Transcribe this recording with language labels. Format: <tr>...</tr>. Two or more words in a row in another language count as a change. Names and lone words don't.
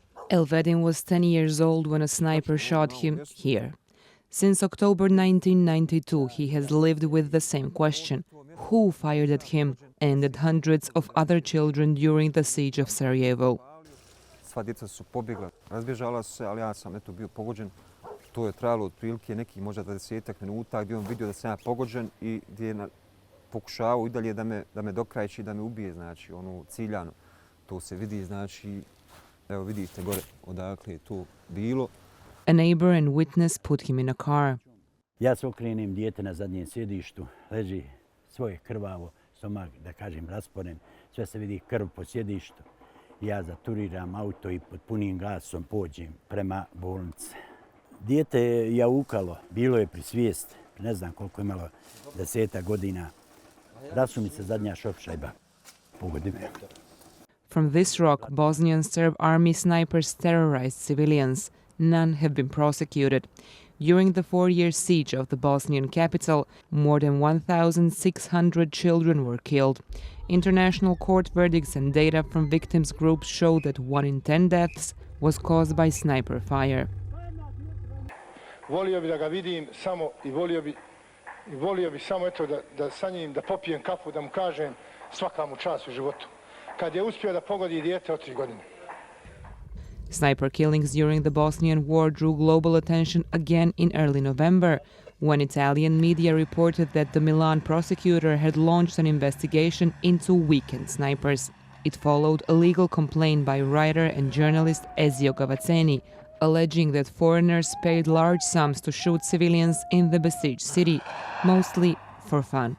<en>Elvedin was 10 years old when a sniper shot him here. Since October 1992, he has lived with the same question: who fired at him and at hundreds of other children during the siege of Sarajevo?</en> <bs>Sva djeca su pobjegla, razbježala su se, ali ja sam bio pogođen. To je trajalo otprilike nekih možda 20 minuta gdje on vidio da sam ja pogođen i gdje je pokušavao i dalje da me dokrajči, da me ubije, znači ciljano. To se vidi, znači, evo vidite gore odakle je to bilo.</bs> <en>A neighbor and witness put him in a car.</en> <bs>Ja se okrenem, dijete na zadnjem sjedištu, leži svoje krvavo, stomak, da kažem, rasporen, sve se vidi krv po sjedištu. Ja zaturiram auto i pod punim gasom pođem prema bolnice. Dijete je jaukalo, bilo je pri svijesti, ne znam koliko je imalo, 10 godina. Rasumi se zadnja šopšajba, pogodi me.</bs> <en>From this rock, Bosnian Serb army snipers terrorized civilians. None have been prosecuted. During the 4-year siege of the Bosnian capital, more than 1,600 children were killed. International court verdicts and data from victims' groups show that 1 in 10 deaths was caused by sniper fire.</en> <bs>Volio bi da ga vidim samo i volio bi samo eto da sa njim da popijem kafu, da mu kažem svaka mu čast u životu. Kad je uspio da pogodi dijete od 3 godine.</bs> <en>Sniper killings during the Bosnian War drew global attention again in early November, when Italian media reported that the Milan prosecutor had launched an investigation into weekend snipers. It followed a legal complaint by writer and journalist Ezio Gavazzeni, alleging that foreigners paid large sums to shoot civilians in the besieged city, mostly for fun.</en>